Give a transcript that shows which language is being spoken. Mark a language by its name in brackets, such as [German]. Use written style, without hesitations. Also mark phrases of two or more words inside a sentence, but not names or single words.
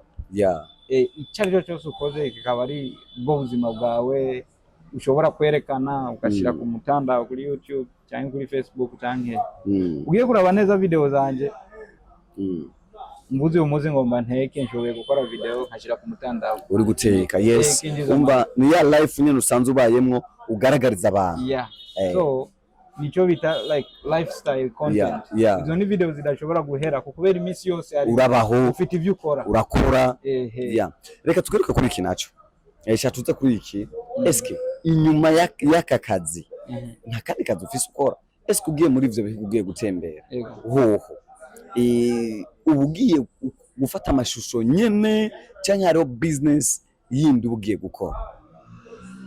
[Rundi] Icyo cyose ukoze kikaba ari bwo buzima bwawe ushobora kwerekana ukashira ku mutandao kuri YouTube cyangwa kuri Facebook cyangwa ugiye kuraba neza video zanje mbuzi umuzi ngomba nteke nshoboye gukora video nkashira ku mutandao uri guteka. Umba ni ya life nyene usanzwe ubayemwo ugaragariza abantu. So nico bita [English] like lifestyle content. [Rundi] Izo ni video zidashobora guhera kubera imisi yose ari urabaho ufite ivyo urakora. Reka tugaruka kuri iki naco tuze kuri iki. Eske inyuma y'aka kazi nta kandi kazi ufise ukora? Eske ugiye muri ivyo bihugu ugiye gutembera hoho ubugiye gufata amashusho nyene cyangwa hariho business yindi ugiye gukora?